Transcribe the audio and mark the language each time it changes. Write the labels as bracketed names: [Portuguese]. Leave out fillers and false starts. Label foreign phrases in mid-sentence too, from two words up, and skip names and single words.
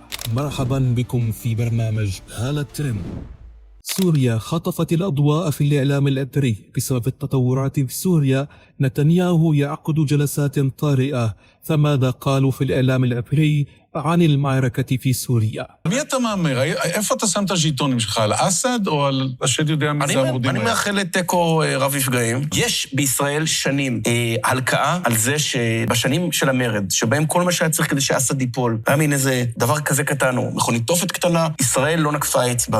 [Arabic] مرحبا بكم في برنامج هالة ترند. سوريا خطفت الأضواء في الإعلام العبري بسبب التطورات في سوريا. نتنياهو يعقد جلسات طارئة، فماذا قالوا في الإعلام العبري عن المعركة في סוריה? [Hebrew] מי אתה מהמר? איפה אתה שם את הז'יטונים שלך? על אסד או על השד יודע מי זה המורדים? אני מאחל לתיקו רב מפגעים. יש בישראל שנים הלקאה על זה שבשנים של המרד, שבהם כל מה שהיה צריך כדי שאסד ייפול, היה מין איזה דבר כזה קטן, מכונית תופת קטנה, ישראל לא נקפה אצבע.